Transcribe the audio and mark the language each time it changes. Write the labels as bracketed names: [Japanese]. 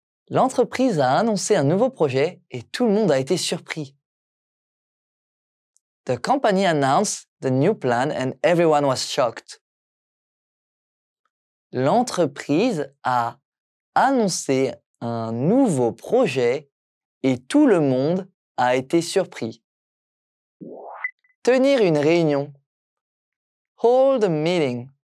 [French] L'entreprise a annoncé un nouveau projet et tout le monde a été surpris. [English] The company announced the new plan and everyone was shocked. [French] L'entreprise a annoncé un nouveau projet et tout le monde a été surpris. Tenir une réunion. [English] Hold a meeting.